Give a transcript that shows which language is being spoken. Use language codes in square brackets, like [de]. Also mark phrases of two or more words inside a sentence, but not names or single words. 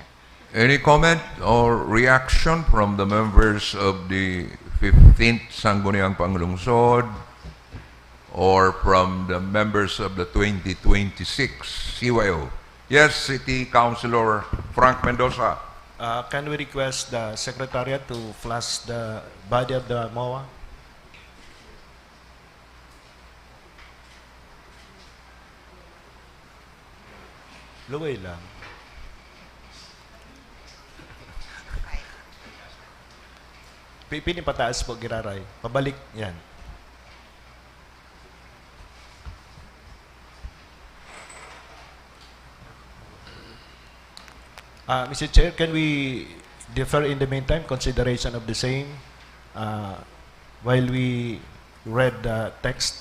[en] Any comment or reaction from the members of the 15th Sangguniang Panlungsod or from the members of the 2026 CYO? Yes, City Councilor Frank Mendoza. Can we request the Secretariat to flash the body of the MOA? [bik] Luway lang. Pipili pataas po, Giraray. Pabalik, yan. [en] Mr. Chair, can we defer in the meantime consideration of the same while we read the text?